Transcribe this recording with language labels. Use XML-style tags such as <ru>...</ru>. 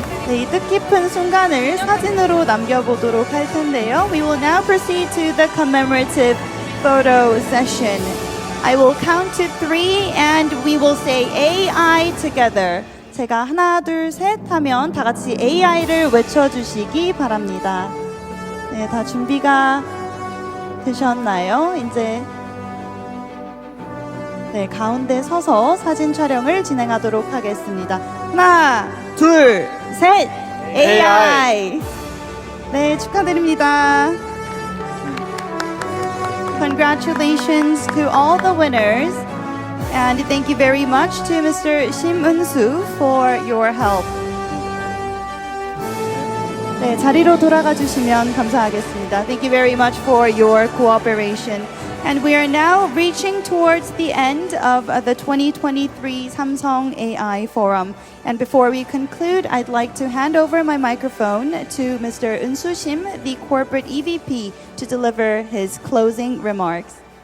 <ko>네, 이 뜻깊은 순간을 사진으로 남겨보도록 할 텐데요.</ko> <en>We will now proceed to the commemorative photo session. I will count to 3 and we will say AI together.</en> <ko>제가 하나, 둘, 셋 하면 다 같이 AI를 외쳐주시기 바랍니다. 네, 다 준비가 되셨나요? 이제 네, 가운데 서서 사진 촬영을 진행하도록 하겠습니다. 하나, 둘, 셋! AI! 네, 축하드립니다.</ko> <en>Congratulations to all the winners. And thank you very much to Mr. Shim Eunsoo for your help.</en> <ko>네, 자리로 돌아가 주시면 감사하겠습니다.</ko> <en>Thank you very much for your cooperation. And we are now reaching towards the end of the 2023 Samsung AI Forum. And before we conclude, I'd like to hand over my microphone to Mr. Eunsoo Shim, the corporate EVP, to deliver his closing remarks.</en>